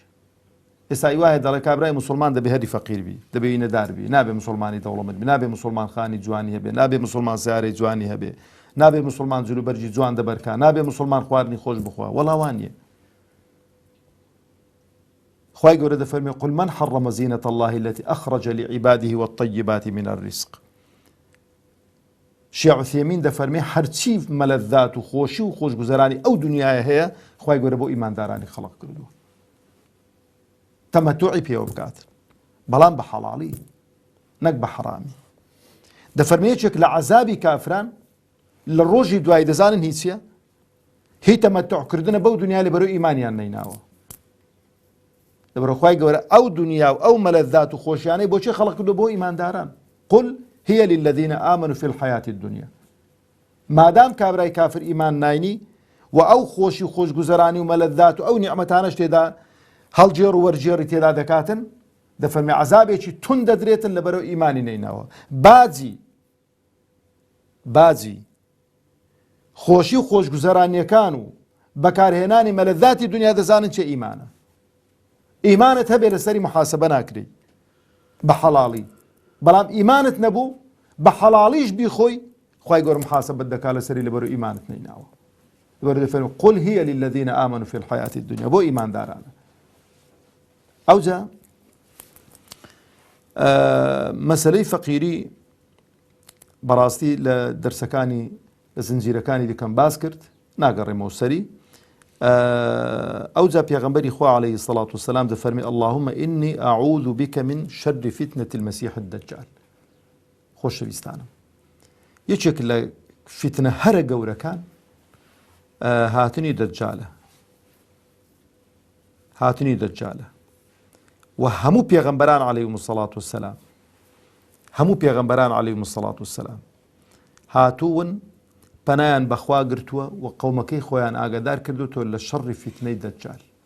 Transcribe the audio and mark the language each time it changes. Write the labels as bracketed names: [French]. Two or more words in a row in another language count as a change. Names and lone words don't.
[Central Kurdish] ئێستا وایە دەڵێ کابرای مسلمان دەبێ هەری فەقیر بی، دەبێ نەدار بی، نابێ مسلمانی دەوڵەمەند بی، نابێ مسلمان خانی جوانی هەبێ، نابێ مسلمان سیارەی جوانی هەبێ، نابێ مسلمان جلوبەرجی جوان دەبەرکا، نابێ مسلمان خواردنی خۆش بخوا. وەڵاوانیە. خوای گەورە دەفەرمێ [Arabic] قل من حرم زینة الله التي أخرج لعباده والطيبات من الرزق. [Central Kurdish] شیع عوثێمین دەفەرمێ هەرچی مەلەذات و خۆشی و خۆشگوزەرانی ئەو دنیاە هەیە خوای گەورە بۆ ئیماندارانی خەڵق کردووە، تەمەتوعی پێوە بکات، بەڵام بە حەڵاڵی نەک بە حەرامی. دەفەرمێ یەکێک لە عەزابی کافران لە ڕۆژی دوای دەزانن هیچ چییە؟ هی تەمەتوعکردنە بەو دنیا لە بەرەو ئیمانیان نەیناوە. لەبەرەوە خوای گەورە ئەو دنیا و ئەو مەلەذات و خۆشیانەی بۆچی خەڵق کردو بۆ ئیمانداران. [Arabic] قل هي للذين آمنوا في الحياة الدنيا. [Central Kurdish] مادام کابرای کافر ئیمان ناینی و ئەو خۆشی و خۆشگوزەرانی و مەلەذات و ئەو نیعمەتانەش تێدا هەڵجێڕ و وەرجێڕی تێدا دەکاتن، دەفەرمێ عەزابێکی تون دەدرێتن لەبەرەو ئیمانی نەیناوە. باجی خۆشی و خۆشگوزەرانیەکان و بەکارهێنانی مەلەذاتی دنیا دەزانن چه ئیمانە. ئیمانت هەبێ لەسەری محاسبە ناکرێ بە حەڵاڵی، بەڵام ئیمانت نەبوو بە حەڵاڵیش بیخۆی خوای گەورە محاسبەت دەکا لەسەری لەبەرەوە ئیمانت نەیناوە. لەبەرەوە دەفەرمێ [Arabic] قل هي للذين آمنوا في الحياة الدنيا، [Central Kurdish] بۆ ئیماندارانە. ئەوجا مەسەلەی فەقیری بەڕاستی لە دەرسەکانی لە زنجیرەکانی دیکەم باس کرد، ناگەڕێمەوە سەری. ئەوجا پێغەمبەری خوا [Arabic] عەلەیهی الصەلاة والسلام دەفەرمێ اللهم إني أعوذ بك من شر فتنة المسيح الدجال. [Central Kurdish] خۆشەویستانم، یەکێک لە فتنە هەرە گەورەکان هاتنی دەجالە و هەموو پێغەمبەران [Arabic] عەلەیهیمۇ الصەلاة والسلام، [Central Kurdish] هەموو پێغەمبەران [Arabic] عەلەیهیمۇ الصەلاة والسلام [Central Kurdish] هاتوون پەنایان بەخوا گرتووە و قەومەکەی خۆیان ئاگادار کردوتەوە لە شەڕی فتنەی دەجال.